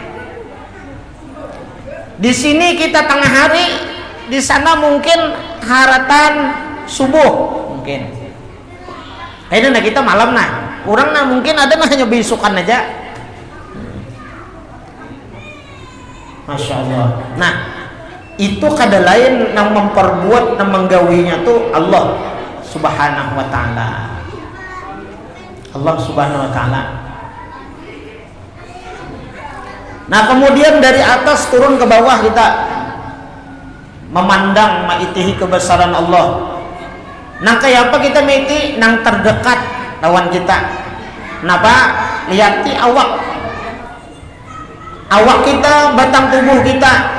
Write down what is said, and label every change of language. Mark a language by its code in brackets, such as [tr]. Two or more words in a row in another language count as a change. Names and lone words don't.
[bjn] Di sini kita tengah hari, di sana mungkin haratan subuh mungkin. Nah kita malam nah. Orang nah mungkin ada nah hanya besokan aja. [ar] ما شاء الله. [bjn] Nah itu kada lain yang memperbuat yang menggawinya tuh [ar] الله سبحانه وتعالى. الله سبحانه وتعالى. [bjn] Nah kemudian dari atas turun ke bawah kita memandang maitihi kebesaran Allah. Nang kayak apa kita maiti nang terdekat lawan kita. Kenapa? Lihati awak kita, batang tubuh kita.